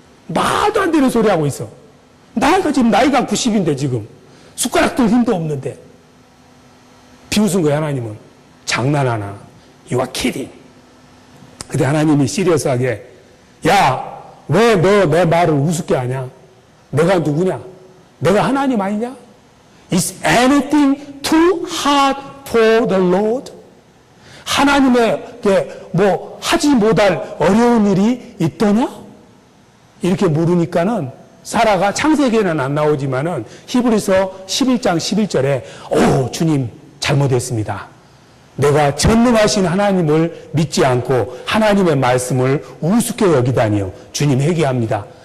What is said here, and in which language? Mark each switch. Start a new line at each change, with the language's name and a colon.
Korean: 말도 안 되는 소리 하고 있어. 나이가 지금 나이가 90인데 지금 숟가락 들 힘도 없는데 비웃은 거야. 하나님은 장난하나?
English: You are kidding.
Korean: 근데 하나님이 시리어스하게 야, 왜 너 내 말을 우습게 하냐? 내가 누구냐? 내가 하나님 아니냐?
English: Is anything too hard for the Lord?
Korean: 하나님에게 뭐 하지 못할 어려운 일이 있더냐? 이렇게 물으니까는 사라가 창세기에는 안 나오지만은 히브리서 11장 11절에 오 주님 잘못했습니다. 내가 전능하신 하나님을 믿지 않고 하나님의 말씀을 우습게 여기다니요. 주님 회개합니다.